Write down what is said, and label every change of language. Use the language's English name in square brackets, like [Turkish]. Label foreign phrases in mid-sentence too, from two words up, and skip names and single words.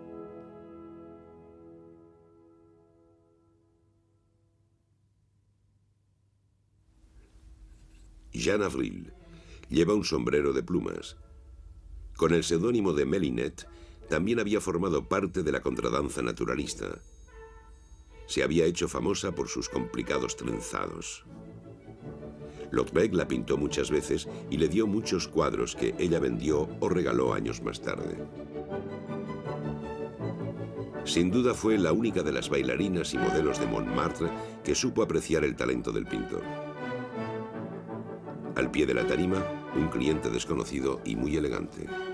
[Spanish] Jeanne Avril lleva un sombrero de plumas. Con el seudónimo de Mélinette, también había formado parte de la contradanza naturalista. Se había hecho famosa por sus complicados trenzados. Lautrec la pintó muchas veces y le dio muchos cuadros que ella vendió o regaló años más tarde. Sin duda fue la única de las bailarinas y modelos de Montmartre que supo apreciar el talento del pintor. Al pie de la tarima, un cliente desconocido y muy elegante.